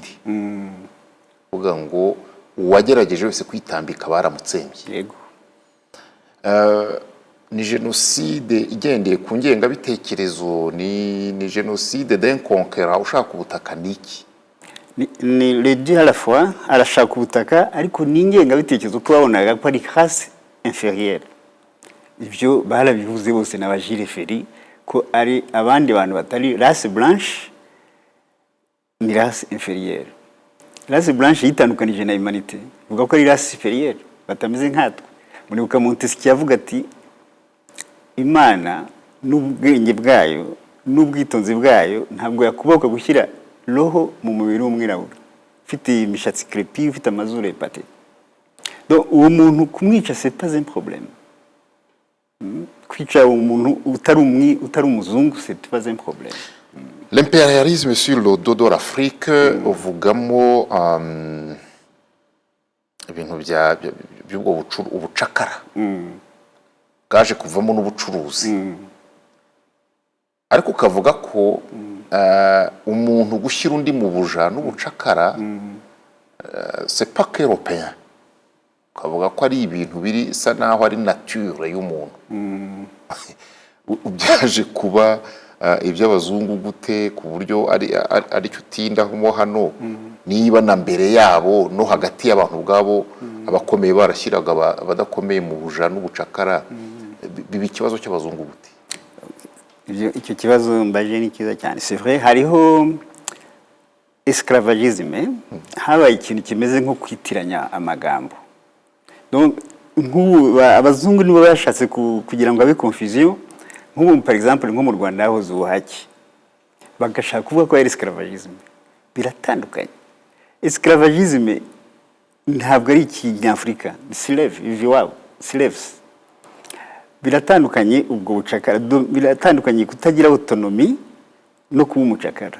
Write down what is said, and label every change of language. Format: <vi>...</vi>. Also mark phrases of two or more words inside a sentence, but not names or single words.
<rw>Uvuga ngo uwagerageje wese kwitambika baramutsembye. Yego. ni jenoside igendeye ku ngengabitekerezo, ni jenoside</rw> <fr>d'un conquérant</fr> <rw>ushaka ubutaka niki?</rw> <fr>ni les deux à la fois,</fr> <rw>arashaka ubutaka ariko n'ingengabitekerezo ko babonaga ko ari</rw> <fr>race inférieure.</fr> <rw>Ibyo barabivuze bose na Gilles Ferry ko ari abandi bantu batari</rw> <fr>race blanche</fr> <rw>ni</rw> <fr>race inférieure. Race blanche</fr> <rw>yitandukanije na humanité, uvuga ko ari</rw> <fr>race supérieure</fr> <rw>batameze nkatwe. Muribuka Montesquieu yavuga ati Imana n'ubwenge bwayo n'ubwitonzi bwayo ntabwo yakubahuka gushyira roho mu mubiri w'umwirabura ufite imishatsi crepi, ufite amazuru epate.</rw> <fr>Donc</fr> <rw>uwo muntu kumwica</rw> <fr>c'est pas un problème.</fr> <rw>Kwica umuntu utari umuzungu</rw> <fr>c'est pas un problème. L'impérialisme sur le dos de l'Afrique</fr> <rw>uvugamo ibintu by'ubwo ubucakara bwaje kuvamo n'ubucuruzi, ariko ukavuga ko umuntu gushyira undi mu buja n'ubucakara</rw> <fr>c'est pas qu'européen,</fr> <rw>ukavuga ko ari ibintu biri sa naho ari nature y'umuntu. Byaje kuba iby'abazungu gute ku buryo ari cyo utindaho hano, niba na mbere yabo no hagati y'abantu ubwabo abakomeye barashyiraga abadakomeye mu buja n'ubucakara, biba ikibazo cy'abazungu gute? Icyo kibazo mbaje ni kiza cyane.</rw> <fr>C'est vrai</fr> <rw>hariho esclavagisme, habaye ikintu kimeze nko kwitiranya amagambo. Donc abazungu nibo bashatse kugira ngo abe confusion. Nk'ubu</rw> <fr>par exemple</fr> <rw>nko mu Rwanda yahoze ubuhake bagashaka kuvuga ko ari esclavagisme, biratandukanye. Esclavagisme ntabwo ari ikinyafurika, slave iviwabo slaves. Biratandukanye ubwo bucakara, biratandukanye kutagira autonomy no kuba umucakara.</rw>